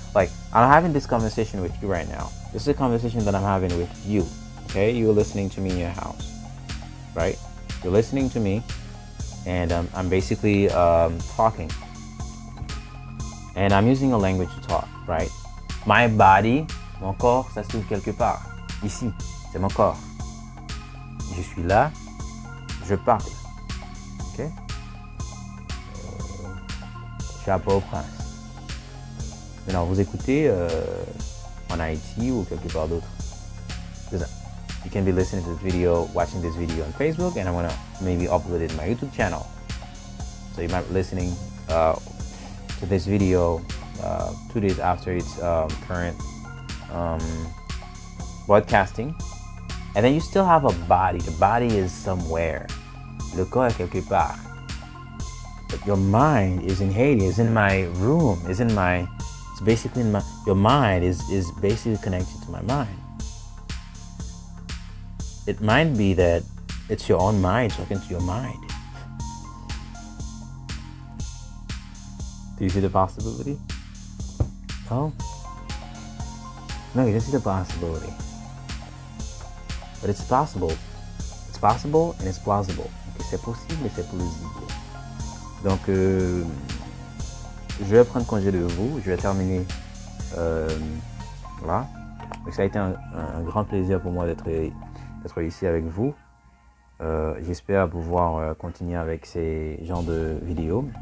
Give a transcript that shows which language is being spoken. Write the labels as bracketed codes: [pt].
[en] Like, I'm having this conversation with you right now. This is a conversation that I'm having with you. Okay, you're listening to me in your house, right? You're listening to me, and I'm basically talking, and I'm using a language to talk, right? My body, [fr] mon corps, ça se trouve quelque part. Ici, c'est mon corps. Je suis là, je parle. Ok? Je suis à Port-au-Prince. Maintenant, vous écoutez en Haïti ou quelque part d'autre. [en] You can be listening to this video, watching this video on Facebook, and I'm gonna maybe upload it to my YouTube channel. So you might be listening to this video 2 days after its current broadcasting. And then you still have a body. The body is somewhere. [fr] Le corps est quelque part. [en] But your mind is in Haiti, is in my room, it's basically in your mind is basically connected to my mind. It might be that it's your own mind talking to your mind. Do you see the possibility? No? No, you don't see the possibility. But it's possible. It's possible and it's plausible. [fr] Okay, c'est possible et c'est plausible. Donc, je vais prendre congé de vous. Je vais terminer là. Donc, ça a été un grand plaisir pour moi d'être ici avec vous. J'espère pouvoir continuer avec ces genres de vidéos.